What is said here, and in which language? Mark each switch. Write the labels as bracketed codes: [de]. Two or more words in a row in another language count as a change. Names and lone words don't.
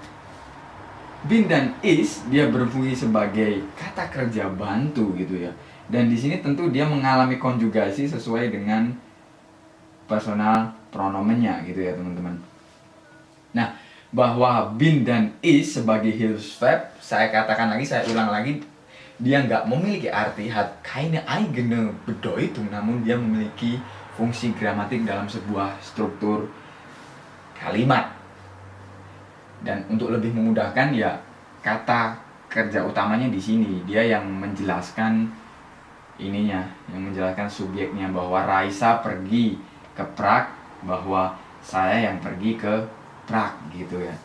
[id] Bin dan is dia berfungsi sebagai kata kerja bantu gitu ya. Dan di sini tentu dia mengalami konjugasi sesuai dengan personal pronomennya gitu ya teman-teman. Nah, bahwa bin dan is sebagai Hilfsverb, saya katakan lagi, saya ulang lagi, dia nggak memiliki arti, [de] hat keine eigene Bedeutung, [id] namun dia memiliki fungsi gramatik dalam sebuah struktur kalimat. Dan untuk lebih memudahkan ya kata kerja utamanya di sini, dia yang menjelaskan ininya, yang menjelaskan subjeknya bahwa Raisa pergi ke Prague, bahwa saya yang pergi ke Prague gitu ya.